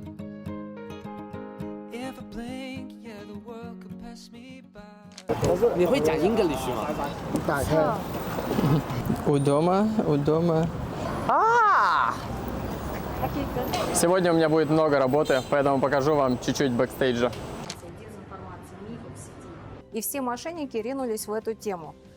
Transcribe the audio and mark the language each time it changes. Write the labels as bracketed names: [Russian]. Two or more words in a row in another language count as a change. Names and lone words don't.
[English] If I blink, yeah, the world could pass me by. [Chinese] 你会讲 English 吗？打开。 [Russian] Удома. Сегодня у меня будет много работы, поэтому покажу вам чуть-чуть бэкстейджа. И все мошенники ринулись в эту тему.